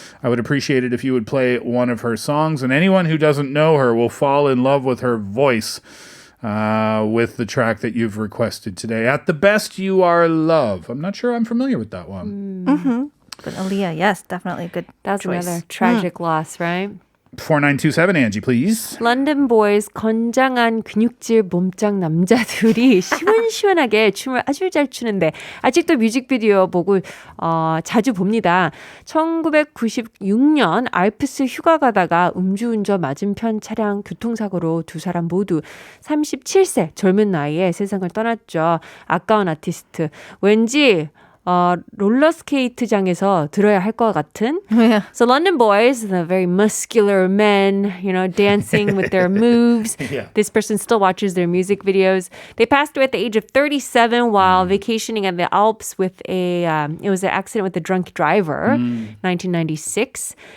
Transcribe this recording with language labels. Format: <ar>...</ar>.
<en>I would appreciate it if you would play one of her songs, and anyone who doesn't know her will fall in love with her voice with the track that you've requested today. At the Best You Are Love. I'm not sure I'm familiar with that one. But Aaliyah, yes, definitely a good That's choice. another tragic loss, right? 4927, Angie, please.</en> <ko>런던 보이즈 건장한 근육질 몸짱 남자들이 시원시원하게 춤을 아주 잘 추는데 아직도 뮤직비디오 보고 자주 봅니다. 1996년 알프스 휴가 가다가 음주운전 맞은편 차량 교통사고로 두 사람 모두 37세 젊은 나이에 세상을 떠났죠. 아까운 아티스트. 왠지 롤러스케이트장에서 들어야 할 것 같은.</ko> <en>Yeah. So London boys, the very muscular men, you know, dancing with their moves. Yeah. This person still watches their music videos. They passed away at the age of 37 while vacationing in the Alps with it was an accident with a drunk driver, 1996.</en>